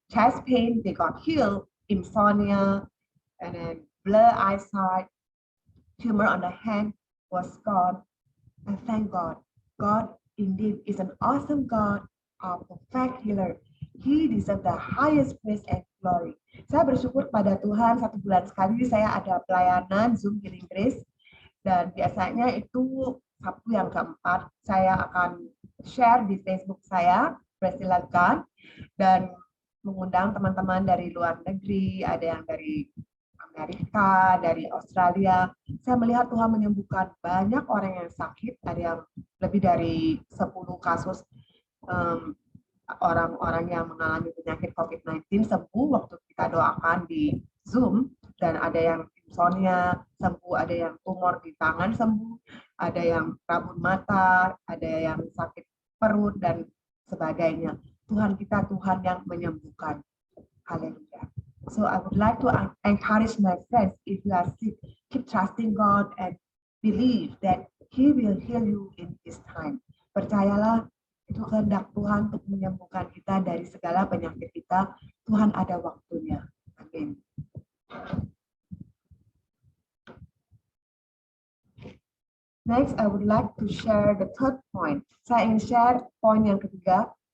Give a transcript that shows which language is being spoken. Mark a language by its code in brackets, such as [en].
[en] chest pain, they got healed, insomnia, and then blurred eyesight, tumor on the hand was gone. And thank God, God indeed is an awesome God, a perfect healer. He deserves the highest praise and glory. [id] Saya bersyukur pada Tuhan, 1 bulan sekali saya ada pelayanan Zoom Healing Grace, dan biasanya itu Sabtu yang keempat saya akan share di Facebook saya, Presilakan, dan mengundang teman-teman dari luar negeri, ada yang dari Amerika, dari Australia. Saya melihat Tuhan menyembuhkan banyak orang yang sakit, ada yang lebih dari 10 kasus orang-orang yang mengalami penyakit COVID-19 sembuh waktu kita doakan di Zoom, dan ada yang insomnia sembuh, ada yang tumor di tangan sembuh, ada yang rabun mata, ada yang sakit perut, dan sebagainya. Tuhan kita Tuhan yang menyembuhkan. Haleluya. [en] So I would like to encourage my friends, if you are sick, keep trusting God and believe that He will heal you in His time. [id] Percayalah, itu kehendak Tuhan untuk menyembuhkan kita dari segala penyakit kita. Tuhan ada waktunya. Amin. [en] Next, I would like to share the third point. [id] Saya ingin share poin yang ketiga.